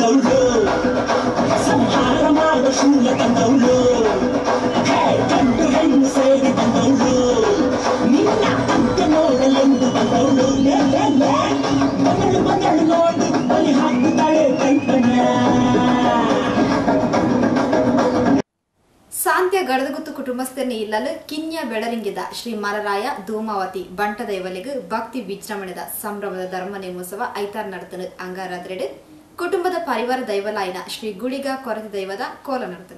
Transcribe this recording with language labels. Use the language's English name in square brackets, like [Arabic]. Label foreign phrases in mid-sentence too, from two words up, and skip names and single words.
[Kannada] ತಂದವಳು ಸಂಹಾರ ಮಾಡ ಶೂಲ ತಂದವಳು ಗಂಡು ಹೆಣ್ಣು ಸೇರಿ ಬಂದವಳು ನಿನ್ನ ಅಂತ ನೋಡಲೆಂದು ಬಂದವಳು ಮಗಳು ನೋಡಿ ಬಲಿ ಹಾಕುತ್ತಾಳೆ ಕೈಪಣ್ಣ. [Tulu] ಸಾಂತ್ಯ ಗಡದಗುತ್ತು ಕುಟುಂಬಸ್ಥರನ್ನ ಇಲ್ಲಲು ಕಿನ್ಯ ಬೆಳರಿಂಗಿದ ಶ್ರೀ ಮರರಾಯ ಧೂಮಾವತಿ ಬಂಟದೈವಲಿಗೆ ಭಕ್ತಿ ವಿಜೃಂಭಣೆದ ಸಂಭ್ರಮದ ಧರ್ಮ ನೇಮೋತ್ಸವ ಐತಾರ್ ನಡೆತನು ಅಂಗಾರಾದ್ರೆಡು ಕುಟುಂಬದ ಪರಿವಾರ ದೈವಲಾಯಿನ ಶ್ರೀ ಗುಳಿಗ ಕೊರತೆ ದೈವದ ಕೋಲ ನಡೆತನು.